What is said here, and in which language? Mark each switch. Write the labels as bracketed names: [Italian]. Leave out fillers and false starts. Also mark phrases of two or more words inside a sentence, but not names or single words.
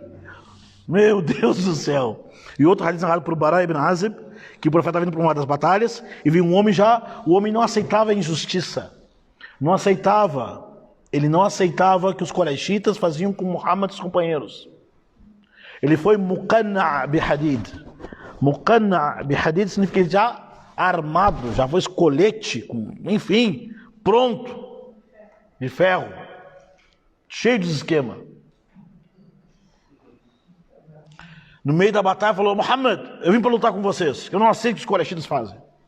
[Portuguese] Meu Deus do céu. E outro hadith narrado por Bara ibn Azib, que o profeta estava vindo para uma das batalhas e viu um homem o homem não aceitava a injustiça. Ele não aceitava que os Quraishitas faziam com Muhammad e os companheiros. Ele foi [Arabic] مقنع بحديد. مقنع بحديد [Portuguese] significa ele já armado, já foi escolete, enfim, pronto, de ferro, cheio de esquema. No meio da batalha falou, Muhammad, eu vim para lutar com vocês, eu não aceito o que os Quraishitas fazem.